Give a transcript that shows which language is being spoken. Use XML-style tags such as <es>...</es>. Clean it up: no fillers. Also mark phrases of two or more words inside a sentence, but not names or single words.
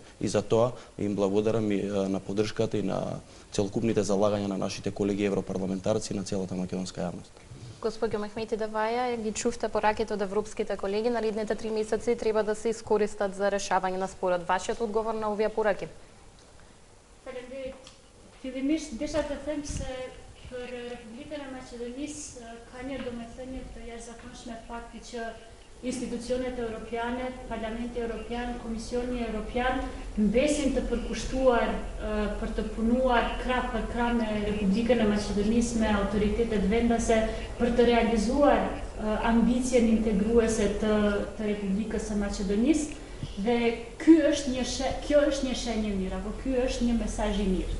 <mk>И за тоа им благодарам и на поддршката и на целокупните залагања на нашите колеги европарламентарци и на целата македонска јавност. Госпоѓо Мехмети Даваја, ги чувте пораките од европските колеги, наредните 3 месеци треба да се искористат за решавање на спорот. Вашиот одговор на овие пораки?</mk> <sq>Fillimisht, desha të them se për Republikën e Maqedonisë ka një domethënie të jashtëzakonshme fakti që institucionet europiane, Parlamenti Evropian, Komisioni Evropian mbesin të përkushtuar për të punuar krah për krah me Republikën e Maqedonisë, me autoritetet vendase për të realizuar ambicien integruese të Republikës së Maqedonisë dhe kjo është një shenjë mirë, apo ky është një mesazh i mirë.</sq>